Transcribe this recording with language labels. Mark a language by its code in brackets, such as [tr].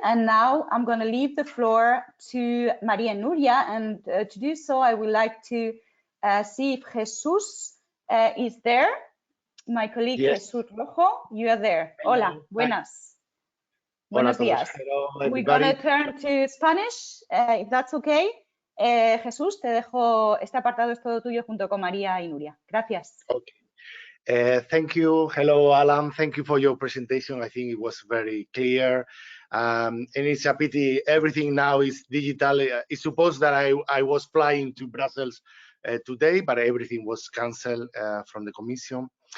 [en] And now I'm going to leave the floor to Maria and Nuria. And to do so, I would like to see if Jesus is there. My colleague, yes. Jesus Rojo, you are there. Hello. [es] Hola, buenas. Buenos días. [en] Hello, we're going to turn to Spanish, if that's okay. [es] Jesús, te dejo, este apartado es todo tuyo junto con María y Nuria. Gracias. [en] Okay. Thank you. Hello, Alan. Thank you for your presentation. I think it was very clear. And it's a pity everything now is digital. It's supposed that I was flying to Brussels today, but everything was cancelled from the Commission.